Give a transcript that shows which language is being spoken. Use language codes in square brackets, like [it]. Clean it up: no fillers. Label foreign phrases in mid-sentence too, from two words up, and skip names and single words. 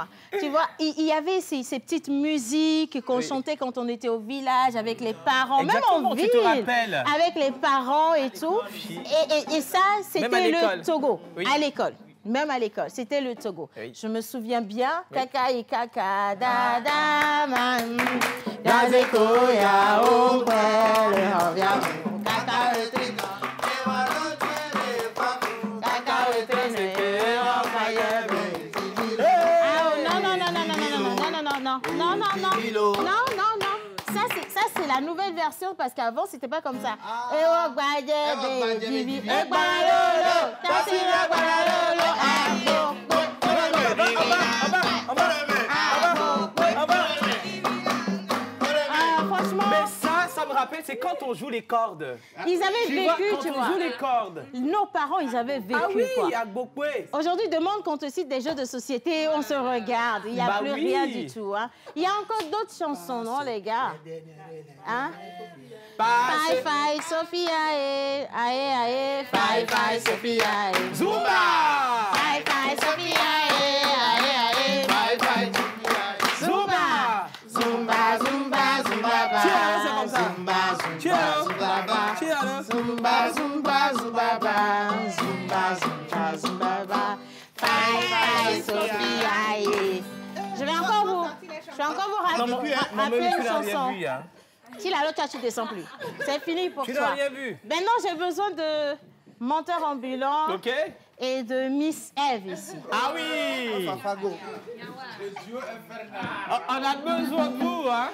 [fr] Tu vois, il y avait ces petites musiques qu'on chantait quand on était au village avec les parents, exactement, même en ville, tu te rappelles. avec les parents et tout. Et ça, c'était le Togo, à l'école. Même à l'école, c'était le Togo. Oui. Je me souviens bien. [ee] Kaka et kaka da da man. Yazeko ya o pele hovia. Kaka e trino. Kaka e trino. [fr] Ça c'est la nouvelle version parce qu'avant c'était pas comme ça. Ça me rappelle, c'est quand on joue les cordes. Ils avaient vécu, tu vois. Quand on joue les cordes. Nos parents, ils avaient vécu, ah oui, quoi. À Gbokwe. Aujourd'hui, demande qu'on te cite des jeux de société, on se regarde. Il n'y a plus rien du tout. Hein. Il y a encore d'autres chansons, non, les gars? Hein? Fai, fai, Sophia, ae, ae, fai, fai, Sophia, ae. Zumba! Fai, fai, Sophia, ae, fai, fai, Zumba! Zumba, zumba, zumba, ba. Zumba, zumba, zumba, ba. Zumba, zumba, zumba, ba. Fai, fai, Sophia, ae. Je vais encore vous rappeler une chanson. Si la l'autre, tu ne descends plus. C'est fini pour toi. Tu n'as rien vu. Maintenant, j'ai besoin de menteur ambulant et de Miss Eve ici. Ah oui! On a besoin de vous, hein?